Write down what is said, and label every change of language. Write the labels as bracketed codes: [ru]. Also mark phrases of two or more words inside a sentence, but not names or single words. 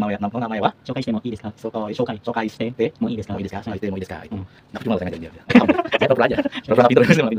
[ja] 名前は紹介してもいいですか？紹介してもいいですか？もいいですka?紹介してもいいです ka? Itu. Hmm. [id] Nah, cuma saya ngajarin dia. Saya pura-pura aja. Pura-pura pintar gitu.